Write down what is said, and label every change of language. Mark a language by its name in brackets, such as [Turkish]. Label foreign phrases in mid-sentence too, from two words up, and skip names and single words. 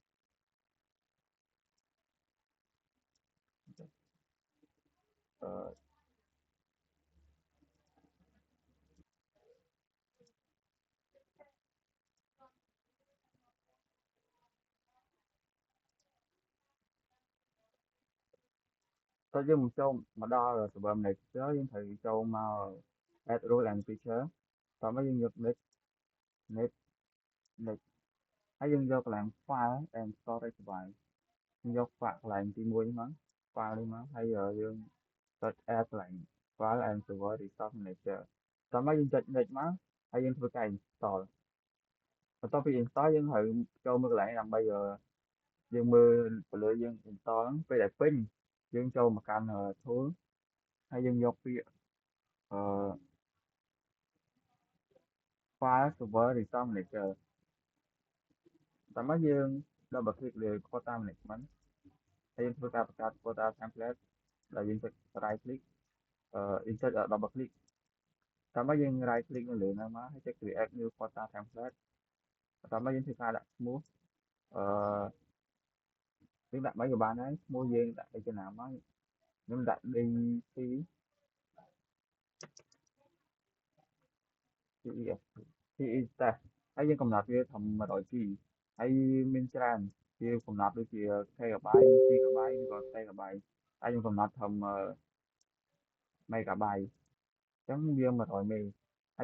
[Khmer] អឺតើយើងមកចូលមកដល់ [English] server manager [Khmer] យើងត្រូវចូលមក [English] add role and feature [Khmer] តោះមកយើងយក [English] next next [Khmer] ហើយយើងយកកន្លែង [English] file and storage device [Khmer] យើងយក file កន្លែងទី1ហ្នឹងមក file នេះមកហើយយើង search add កន្លែង [English] file and server resource manager [Khmer] តោះមកយើងចុច next មកហើយយើងធ្វើការ install បន្ទាប់ពី install យើងត្រូវចូលមើលកន្លែងដើម្បីយើងមើលទៅលើយើង install ហ្នឹងពេលដែលពេញយើងចូលមកកាន់ tool ហើយយើងយកពាក្យអឺ [English] file server resource manager [Khmer] តាមមកយើង [English] double click [Khmer] លើ [English] quota management [Khmer] ហើយយើងធ្វើការបង្កើត [English] quota template [Khmer] ដែលយើងចុច [English] right click insert double click [Khmer] តាមមកយើង [English] right click [Khmer] នៅលើហ្នឹងមកហើយចុច [English] create new quota template [Khmer] តាមមកយើងធ្វើការដាក់ឈ្មោះអឺយើងដាក់មិនក៏បានដែរឈ្មោះយើងដាក់អីចំណាំមកខ្ញុំដាក់ DC [English] CES CE test [Khmer] ហើយយើងកំណត់វាធំ 100G ហើយមានច្រើនវាកំណត់ដូចជា GB GB ឬក៏ TB ហើយយើងកំណត់ធំ MB អញ្ចឹងវា100 MB ហើយ